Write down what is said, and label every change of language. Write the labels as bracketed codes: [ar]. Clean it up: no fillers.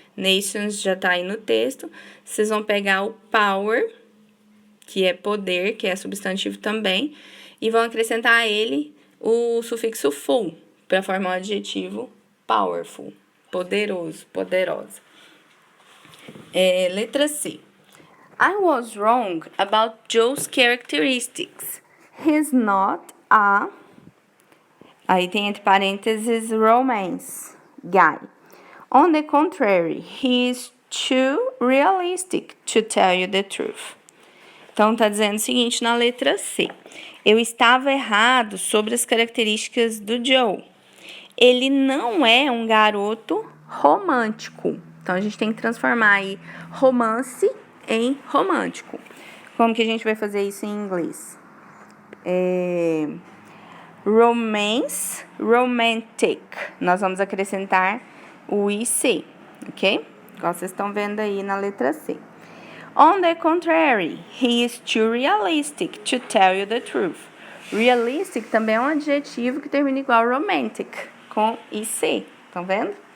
[pt] Nations já tá aí no texto. Vocês vão pegar o power, que é poder, que é substantivo também, e vão acrescentar a ele o sufixo full, para formar o adjetivo powerful, poderoso, poderosa. Letra C. [en] I was wrong about Joe's characteristics. He's not a... [pt] Aí tem entre parênteses [en] romance guy. On the contrary, he is too realistic to tell you the truth. [pt] Então, tá dizendo o seguinte na letra C. Eu estava errado sobre as características do Joe. Ele não é um garoto romântico. Então, a gente tem que transformar aí romance em romântico. Como que a gente vai fazer isso em inglês? Romance, romantic. Nós vamos acrescentar o IC, ok? Igual vocês estão vendo aí na letra C. [en] On the contrary, he is too realistic to tell you the truth. [pt] Realistic também é um adjetivo que termina igual romantic, com IC, estão vendo?